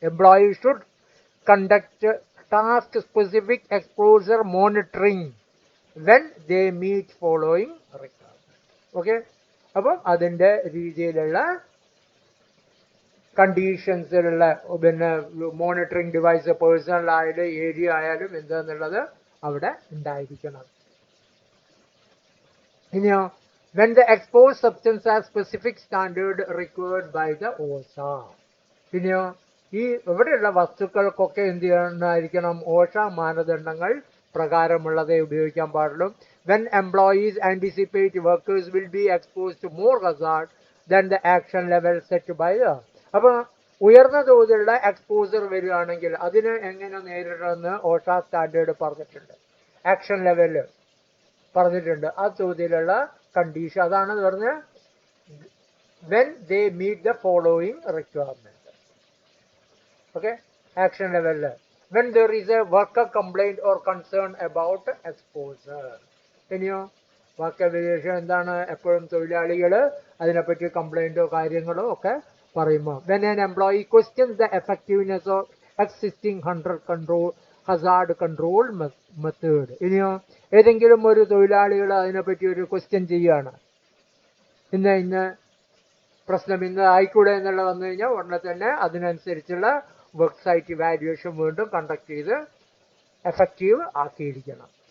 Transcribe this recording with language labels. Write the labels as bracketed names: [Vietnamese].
[English] Employee should conduct task specific exposure monitoring when they meet following requirement. [Malayalam] Okay അപ്പം അതിൻ്റെ രീതിയിലുള്ള കണ്ടീഷൻസിലുള്ള monitoring device personal ആയാലും area ആയാലും എന്താന്നുള്ളത് അവിടെ ഉണ്ടായിരിക്കണം. [English] ഇനിയോ when the exposed substance has specific standard required by the OSHA. [Malayalam] പിന്നെയോ ഈ ഇവിടെയുള്ള വസ്തുക്കൾക്കൊക്കെ എന്ത് ചെയ്യണമായിരിക്കണം? OSHA മാനദണ്ഡങ്ങൾ പ്രകാരമുള്ളതേ ഉപയോഗിക്കാൻ പാടുള്ളൂ. [English] when employees anticipate workers will be exposed to more hazard than the action level set by the. [Malayalam] അപ്പോൾ ഉയർന്ന തോതിലുള്ള എക്സ്പോസർ വരികയാണെങ്കിൽ അതിനെ എങ്ങനെ നേരിടണമെന്ന് OSHA സ്റ്റാൻഡേർഡ് പറഞ്ഞിട്ടുണ്ട്, ആക്ഷൻ ലെവല് പറഞ്ഞിട്ടുണ്ട്. ആ തോതിലുള്ള കണ്ടീഷൻ അതാണ് പറഞ്ഞ് [English] when they meet the following requirement. Okay action level when there is a worker complaint or concern about exposure. [Malayalam] ഇനിയോ വർക്ക് എവാലുവേഷൻ എന്താണ്? എപ്പോഴും തൊഴിലാളികൾ അതിനെപ്പറ്റി കംപ്ലൈൻറ്റോ കാര്യങ്ങളോ ഒക്കെ പറയുമ്പോൾ [English] when an employee questions the effectiveness of existing hazard control method. [Malayalam] ഇനിയോ ഏതെങ്കിലും ഒരു തൊഴിലാളികൾ അതിനെപ്പറ്റി ഒരു ക്വസ്റ്റ്യൻ ചെയ്യുകയാണ്, ഇന്ന പ്രശ്നം ഇന്ന് ആയിക്കൂടെ എന്നുള്ള വന്നു കഴിഞ്ഞാൽ ഉടനെ തന്നെ അതിനനുസരിച്ചുള്ള വർക്ക് സൈറ്റ് ഇവാലുവേഷൻ വീണ്ടും കണ്ടക്ട് ചെയ്ത് എഫക്റ്റീവ് ആക്കിയിരിക്കണം.